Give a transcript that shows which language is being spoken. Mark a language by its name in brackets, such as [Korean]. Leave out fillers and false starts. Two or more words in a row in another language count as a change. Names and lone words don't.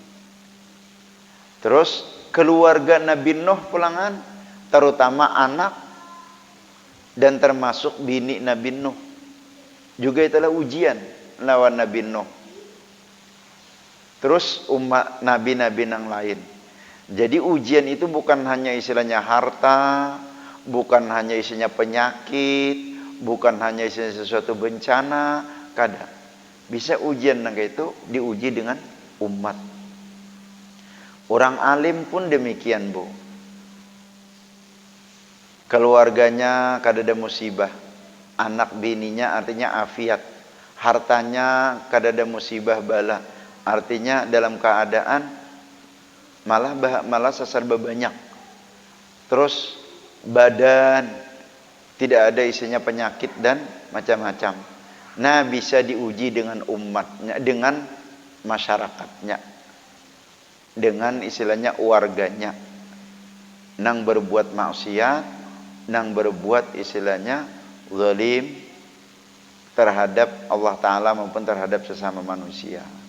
[Banjar] Terus keluarga Nabi Nuh pulangan, terutama anak dan termasuk bini Nabi Nuh, juga itulah ujian lawan Nabi Nuh. [Indonesian] Terus umat nabi-nabi yang lain. Jadi ujian itu bukan hanya istilahnya harta, bukan hanya isinya penyakit, bukan hanya isinya sesuatu bencana, [Banjar] kada. Bisa ujian nang itu diuji dengan umat. [Indonesian] Orang alim pun demikian bu. [Banjar] Keluarganya kada ada musibah, anak bininya artinya afiat, hartanya kada ada musibah bala, artinya dalam keadaan malah sasar banyak. [Indonesian] Terus badan tidak ada isinya penyakit dan macam-macam. Nah, bisa diuji dengan umatnya, dengan masyarakatnya, dengan istilahnya warganya, nang berbuat maksiat, nang berbuat istilahnya zalim terhadap Allah Ta'ala maupun terhadap sesama manusia.